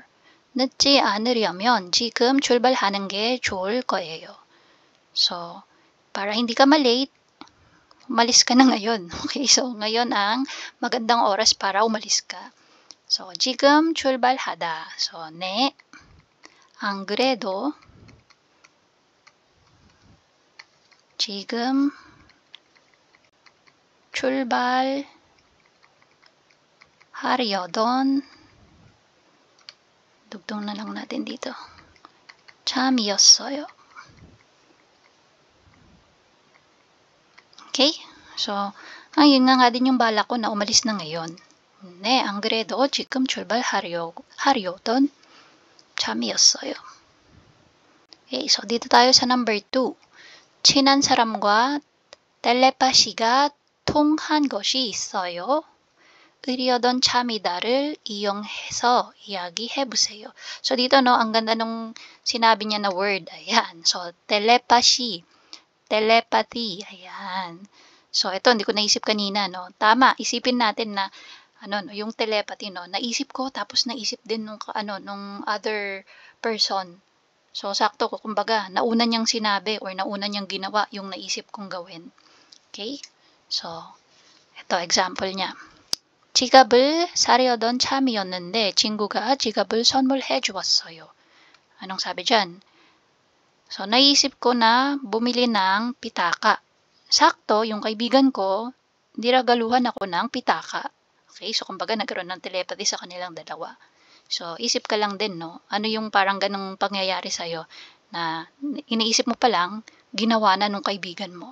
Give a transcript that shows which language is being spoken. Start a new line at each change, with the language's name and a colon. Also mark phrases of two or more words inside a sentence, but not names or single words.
Korean: 늦지 않으려면 지금 출발하는 게 좋을 거예요.
Filipino: So, para hindi ka malate, umalis ka na ngayon. Okay, so ngayon ang magandang oras para umalis ka. So,
Korean: 지금 출발하다. So, 네. 안 그래도 지금 출발하려던
Filipino: dugtong na lang natin dito.
Korean: 참이었어요. Okay?
Filipino: So, yun nga din yung bala ko na umalis na ngayon.
Korean: 네, 안 그래도 지금 출발하려던 참이었어요.
Filipino: Okay, so dito tayo sa number 2.
Korean: 친한 사람과 텔레파시가 통한 것이 있어요. 의리어던 참이다를 이용해서 이야기해보세요.
Filipino: So, dito, no, ang ganda nung sinabi niya na word. Ayan. So, telepathy. Telepathy. Ayan. So, ito, hindi ko naisip kanina, no. Tama. Isipin natin na, no, yung telepathy, no. Naisip ko, tapos naisip din nung
English: other person.
Filipino: So, sakto ko, kumbaga, nauna niyang sinabi or nauna niyang ginawa yung naisip kong gawin. Okay? So, ito, example niya.
Korean: 지갑을 사려던 참이었는데 친구가 지갑을 선물해 주었어요.
Filipino: Anong sabi dyan? So, naisip ko na bumili ng pitaka. Sakto, yung kaibigan ko, niragaluhan ako ng pitaka. Okay? So, kumbaga, nagkaroon ng telepathy sa kanilang dalawa. So, isip ka lang din, no? Ano yung parang ganong pangyayari sa'yo na iniisip mo pa lang, ginawa na nung kaibigan mo.